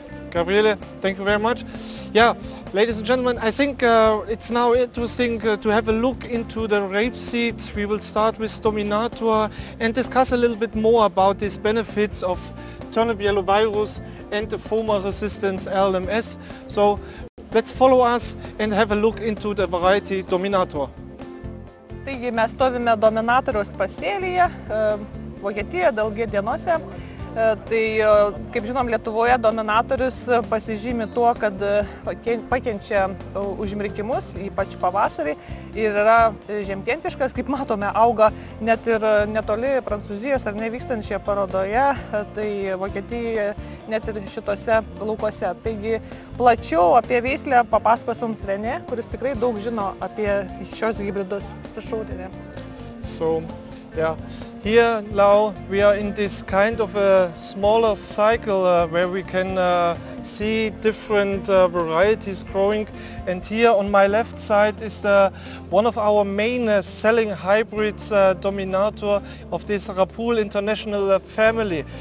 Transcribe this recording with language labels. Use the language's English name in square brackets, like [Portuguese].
[English] Gabriele, thank you very much. Yeah, ladies and gentlemen, I think it's now interesting to have a look into the rapeseed. We will start with Dominator and discuss a little bit more about these benefits of turnip yellow virus and the FOMA resistance LMS. So let's follow us and have a look into the variety Dominator. [Lithuanian] Taigi mes stovime Dominatoriaus pasėlyje, Vokietijoje Daugiau dienose. Tai, kaip žinom, Lietuvoje dominatorius pasižymi tuo, kad pakenčia užmirkimus, ypač pavasarį, ir yra žiemkentiškas, kaip matome, auga net ir netoli Prancūzijos ar nevykstančioje parodoje, tai Vokietijoje net ir šitose laukuose. Taigi plačiau apie veislę papasakos mums Rene, kuris tikrai daug žino apie šios hibridus. Prašau, Rene. [English] So, yeah. Here now we are in this kind of a smaller cycle where we can see different varieties growing, and here on my left side is one of our main selling hybrids, Dominator, of this Rapool international family.